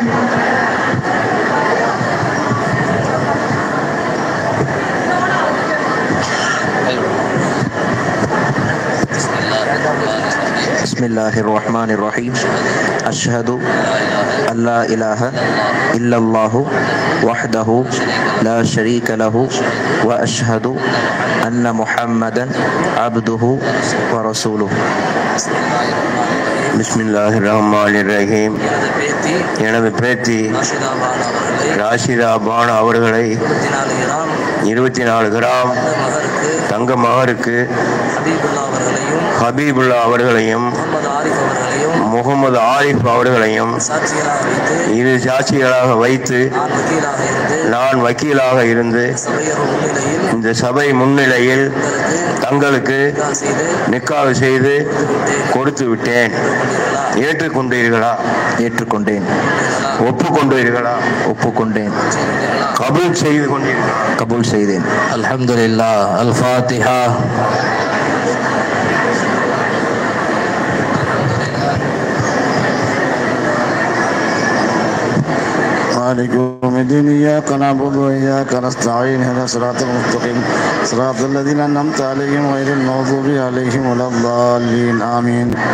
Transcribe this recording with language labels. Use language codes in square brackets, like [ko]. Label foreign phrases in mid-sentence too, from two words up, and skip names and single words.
[ar] بسم الله الرحمن الرحيم أشهد أن لا إله إلا الله وحده لا شريك له وأشهد أن محمدا عبده ورسوله بسم الله الرحمن الرحيم [ta] எனது பேத்தி ராஷிதா பானு அவர்களை 24 கிராம் தங்க மகருக்கு ஹபீபுல்லா அவர்களையும் முகமது ஆரிஃப் அவர்களையும் இரு சாட்சிகளாக வைத்து நான் வக்கீலாக இருந்து இந்த சபை முன்னிலையில் தங்களுக்கு நிக்காஹ் செய்து கொடுத்து விட்டேன். ஏற்றுக்கொண்டீர்களா? ஏற்றுக்கொண்டேன். ஒப்புக்கொண்டீர்களா? ஒப்புக்கொண்டேன். கபூல் செய்து கொண்டீர்களா? கபூல் செய்தேன். [ar] الحمد لله. الفاتحة. مالك يوم الدين إياك نعبد وإياك نستعين اهدنا الصراط المستقيم صراط الذين أنعمت عليهم غير المغضوب عليهم ولا الضالين آمين.